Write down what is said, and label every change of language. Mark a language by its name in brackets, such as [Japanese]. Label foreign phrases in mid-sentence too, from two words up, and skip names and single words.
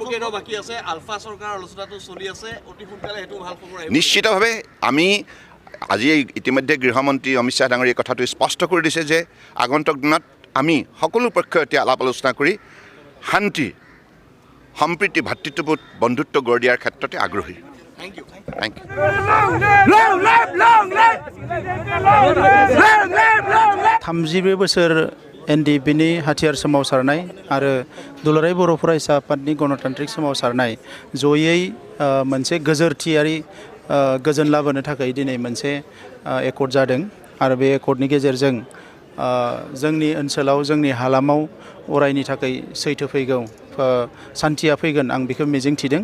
[Assamese] নিশ্চিতভাৱে আমি আজি ইতিমধ্যে গৃহমন্ত্ৰী অমিত শ্বাহ ডাঙৰীয়াই কথাটো স্পষ্ট কৰি দিছে যে আগন্তুক দিনত আমি সকলো পক্ষই এতিয়া আলাপ আলোচনা কৰি শান্তি, সম্প্ৰীতি, ভাতৃত্ববোধ, বন্ধুত্ব গঢ় দিয়াৰ ক্ষেত্ৰতে আগ্ৰহী। [English] Thank you. [Bodo] थामजिब्रै बोसोर NDFBनि हाथियार सोमावसारनाय आरो दुलाराय बर' फरायसा आफादनि गणतान्त्रिक सोमावसारनाय जयै मोनसे गोजोरथियारि गोजोन लाबोनो थाखाय दिनै मोनसे एकर्ड जादों आरो बे एकर्डनि गेजेरजों जोंनि ओनसोलाव, जोंनि हालामाव अरायनि थाखाय सैथो फैगौ, सान्थिया फैगोन, आं बेखौ मिजिंथिदों।